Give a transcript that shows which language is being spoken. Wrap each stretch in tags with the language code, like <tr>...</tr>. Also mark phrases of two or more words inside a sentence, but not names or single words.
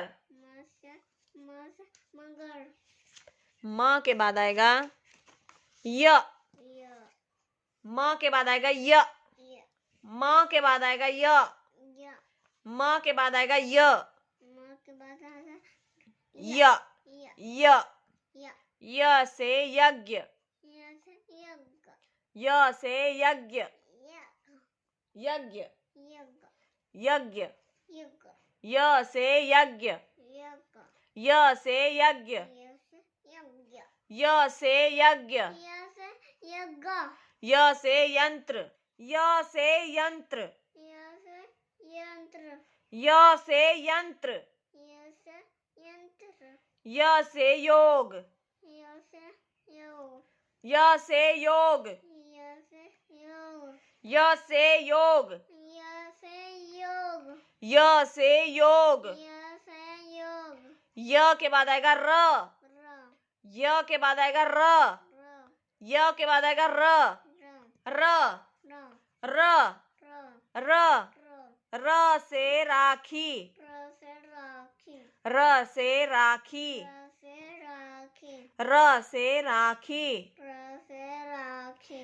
<hi>म से मगर। म से मगर, म के बाद आएगा य, य, म के बाद आएगा य, य, म के बाद आएगा य, य, म के बाद आएगा य, म के बाद आएगा य, य, य, य, य से यज्ञ, य से यज्ञ, य से यज्ञ, यज्ञ, यज्ञ, यज्ञ, यज्ञ, य से यज्ञ, यज्ञ, य से यज्ञ, य से यज्ञ, य से यज्ञ, य से यज्ञ, य से यंत्र, य से यंत्र, य से यंत्र, य से यंत्र, य से यंत्र, य से योग, य से योग, य से योग, य से योग, य से योग, य से योग, य से योग, य के बाद आएगा र, र, य के बाद आएगा र, र, य के बाद आएगा र, र, र, र, र, र, र, र से राखी, र से राखी, र से राखी, र से राखी, र से राखी,</hi>